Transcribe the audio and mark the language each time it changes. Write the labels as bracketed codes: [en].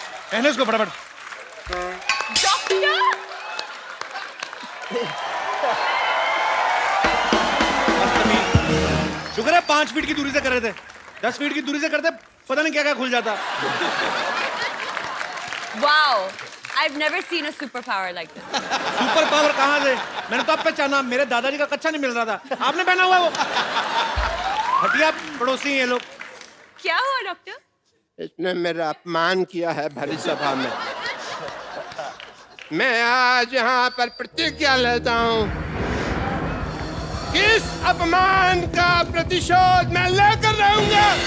[hi] पहले उसको फटाफट। शुक्र है 5 फीट की दूरी से कर रहे थे, 10 फीट की दूरी से करते पता नहीं क्या क्या खुल जाता। [en] Wow, I've never seen a superpower like this. [hi] Super power कहाँ से? मैंने तो आप पहचाना, मेरे दादाजी का कच्चा नहीं मिल रहा था, आपने पहना हुआ है वो। हटिया पड़ोसी हैं ये लोग। क्या हुआ डॉक्टर? इसने मेरा अपमान किया है भरी सभा में। मैं आज यहाँ पर प्रतिज्ञा लेता हूँ कि इस अपमान का प्रतिशोध मैं लेकर रहूंगा।